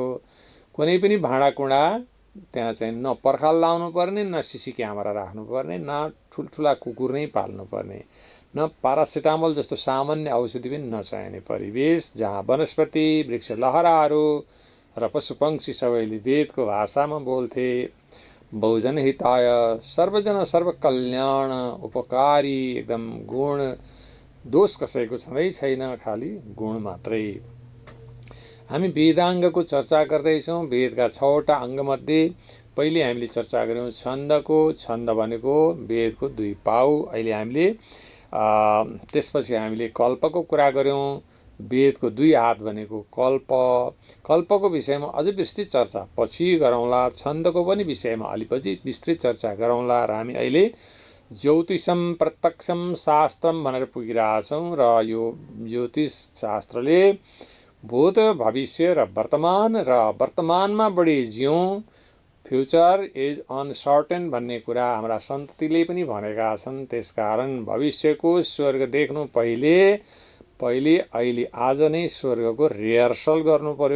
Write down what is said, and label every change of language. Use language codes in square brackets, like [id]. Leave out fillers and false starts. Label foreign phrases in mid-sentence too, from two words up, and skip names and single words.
[ne] कुनै पनि भाँडाकुँडा त्यहाँ चाहिँ न पर्खाल लाउनु पर्ने, न [en] CC camera [ne] राख्नु पर्ने, न ठुल्ठुला कुकुर नै पाल्नु पर्ने, न पारासिटामोल जस्तो सामान्य औषधि पनि नचाहिने परिवेश, जहाँ वनस्पति वृक्ष लहराहरू र पशुपक्षी सबैले वेदको भाषामा बोल्थे। [sa] बहुजन हिताय सर्वजन सर्वकल्याण उपकारी, [ne] एकदम गुण दोष कसैको छँदै छैन, खालि गुण मात्रै। हामी वेदाङ्गको चर्चा गर्दैछौँ। वेदका 6वटा अङ्गमध्ये पहिले हामीले चर्चा गऱ्यौँ छन्दको। छन्द भनेको वेदको 2 पाउ। अहिले हामीले त्यसपछि हामीले कल्पको कुरा गऱ्यौँ। वेदको 2 हात भनेको कल्पको विषयमा अझै विस्तृत चर्चा पछि गरौँला। छन्दको पनि विषयमा अलिपछि विस्तृत चर्चा गरौँला। र हामी अहिले [sa] ज्योतिषम प्रत्यक्षम शास्त्रम [ne] भनेर पुगिरहेछौँ। र यो ज्योतिष शास्त्रले भूत भविष्य र वर्तमानमा बढी जिउँ, [en] future is uncertain [ne] भन्ने कुरा हाम्रा सन्ततिले पनि भनेका छन्। त्यसकारण भविष्यको स्वर्ग देख्नु पहिले अहिले आज नै स्वर्गको रिहर्सल गर्नु पर्यो।